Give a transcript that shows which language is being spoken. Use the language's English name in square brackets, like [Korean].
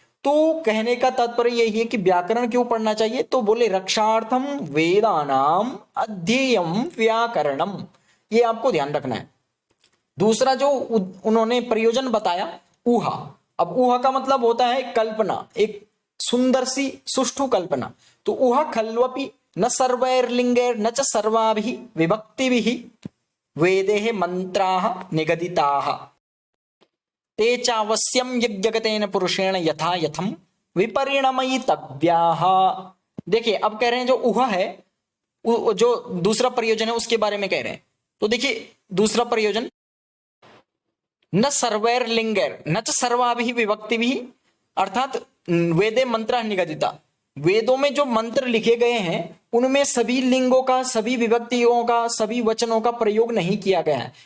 [Hindi] तो कहने का तात्पर्य यही है कि व्याकरण क्यों पढ़ना चाहिए, तो बोले [Sanskrit] रक्षार्थम वेदानाम अध्येयम व्याकरणम, [Hindi] ये आपको ध्यान रखना है। दूसरा जो उन्होंने प्रयोजन बताया, ऊहा। अब ऊहा का मतलब होता है कल्पना, एक सुंदर सी सुष्ठु कल्पना। [Sanskrit] तो ऊहा खल्वपि न सर्वैर्लिंगैर न च सर्वाभिः विभक्तिभिः वेदेः मंत्राः निगदिताः ते चावश्यम यज्ञगतेन पुरुषेण यथा यथम विपरिणमयितव्याः। [Hindi] देखिए अब कह रहे हैं जो ऊहा है, जो दूसरा प्रयोजन है उसके बारे में कह रहे हैं। तो देखिए दूसरा प्रयोजन, [Sanskrit] न सर्वैर्लिंगैर न च सर्वाभिः विभक्तिभिः, [Hindi] अर्थात [Sanskrit] वेदे मंत्र निगदिता, [Hindi] वेदों में जो मंत्र लिखे गए हैं उनमें सभी लिंगों का, सभी विभक्तियों का, सभी वचनों का प्रयोग नहीं किया गया है।